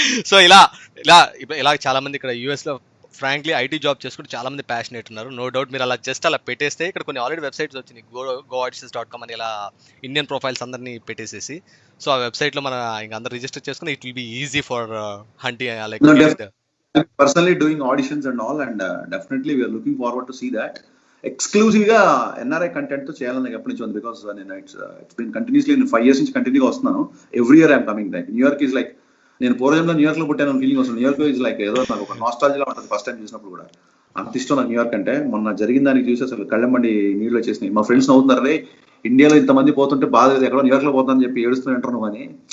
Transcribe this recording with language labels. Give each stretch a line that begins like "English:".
Telugu: So ఇలా చాలా మంది ఇక్కడ యూఎస్ లో ఫ్రాంక్లీ ఐటీ జాబ్ చేసుకుంటూ చాలా మంది ప్యాషనేట్ ఉన్నారు. నో డౌట్ మీరు అలా జస్ట్ అలా పెట్టేస్తే ఇక్కడ కొన్ని ఆల్రెడీ వెబ్సైట్స్ వచ్చినాయి, goauditions.com అని ఇలా ఇండియన్ ప్రొఫైల్స్ అందరినీ పెట్టేసేసి, సో ఆ వెబ్సైట్ లో మన ఇంకా అందరు రిజిస్టర్ చేసుకుని
English: It will be easy for hunting like personally doing auditions and all, and definitely we are looking forward to see that.
Telugu: Exclusive గా ఎన్ఆర్ఐ కంటెంట్ తో చేయాలని నాకు ఎప్పటి నుంచి ఉంది. బికాస్ నేను ఇట్స్ బీన్ కంటిన్యూస్లీ, నేను 5 years నుంచి కంటిన్యూగా వస్తున్నాను.
English: Every year I'm coming back. New York is like,
Telugu: నేను పూర్వంలో న్యూయార్క్ లో పుట్టాను ఫీలింగ్ వస్తుంది. న్యూయార్క్ ఈజ్ లైక్ ఏదో నాకు ఒక నాస్టాలజీలా ఉంటుంది ఫస్ట్ టైం చూసినప్పుడు కూడా. అంత ఇష్టం నాకు న్యూయార్క్ అంటే. మొన్న జరిగిన దానికి చూసి అసలు కళ్ళమండి నీళ్ళు వచ్చేసినాయి. మా ఫ్రెండ్స్ నవ్వుతున్నారు, రే ఇండియాలో ఇంతమంది పోతుంటే బాధ లేదు, ఎక్కడో న్యూయార్క్ లో పోతానని చెప్పి ఏడుస్తూ ఉంటారు నువ్వు అని.